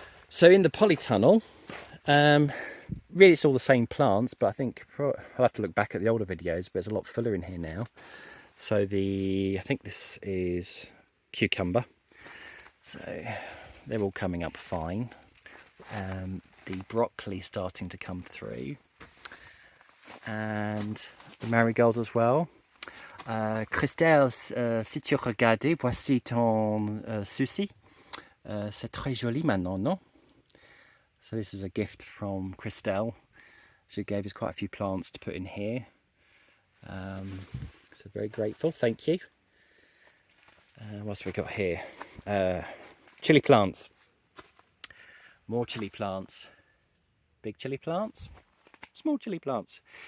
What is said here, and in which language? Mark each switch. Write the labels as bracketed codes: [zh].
[en] So in the polytunnel, really it's all the same plants, but I think I'll have to look back at the older videos, but it's a lot fuller in here now. So I think this is cucumber. So they're all coming up fine. The broccoli starting to come through, and the marigolds as well. [fr] Christelle, si tu regardais, voici ton souci. C'est très joli maintenant, non? [en] So this is a gift from Christelle. She gave us quite a few plants to put in here. So very grateful, thank you. What's we got here? Chili plants. More chili plants. Big chili plants. Small chili plants.